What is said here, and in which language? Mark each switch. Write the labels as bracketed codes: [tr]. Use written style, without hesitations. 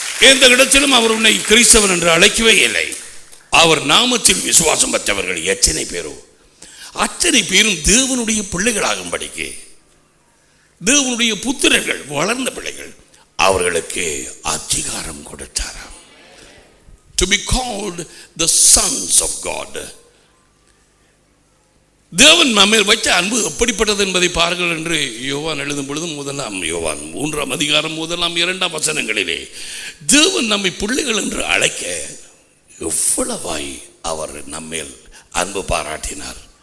[ta] எந்த இடத்திலும் அவர் உன்னை கிறிஸ்தவன் என்று அழைக்கவே இல்லை. அவர் நாமத்தில் விசுவாசம் பெற்றவர்கள் எத்தனை பேரோ அத்தனை பேரும் தேவனுடைய பிள்ளைகளாகும்படிக்கு, தேவனுடைய புத்திரர்கள், வளர்ந்த பிள்ளைகள், அவர்களுக்கு அதிகாரம் கொடுத்தாராம். [en] To be called the sons of God. [ta] தேவன் நம்மேல் வைத்த அன்பு எப்படிப்பட்டது என்பதை பாருங்கள் என்று யோவான் எழுதும் பொழுது யோவான் 3ஆம் அதிகாரம் 1-2 வசனங்களிலே தேவன் நம்மை பிள்ளைகள் என்று அழைக்க எவ்வளவாய் அவர் நம்மேல் அன்பு பாராட்டினார்.